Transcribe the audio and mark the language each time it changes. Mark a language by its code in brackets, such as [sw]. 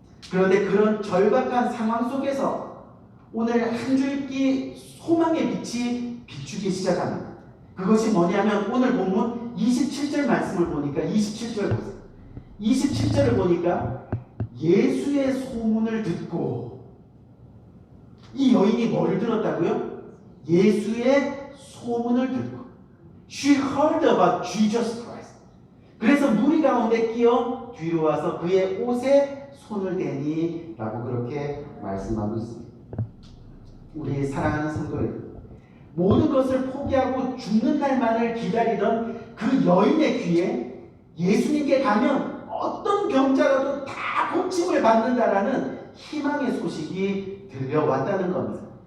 [ko] 그런데 그런 절박한 상황 속에서 오늘 한 줄기 소망의 빛이 비추기 시작합니다. 그것이 뭐냐면 오늘 본문 27절 말씀을 보니까 27절 보세요. 27절을 보니까 예수의 소문을 듣고, 이 여인이 뭐를 들었다고요? 예수의 소문을 듣고. [en] She heard about Jesus Christ. [ko] 그래서 무리 가운데 끼어 뒤로 와서 그의 옷에 손을 대니 라고 그렇게 말씀하고 있습니다. 우리 사랑하는 성도들, 모든 것을 포기하고 죽는 날만을 기다리던 그 여인의 귀에 예수님께 가면 어떤 병자라도 다 고침을 받는다라는 희망의 소식이 들려왔다는 겁니다.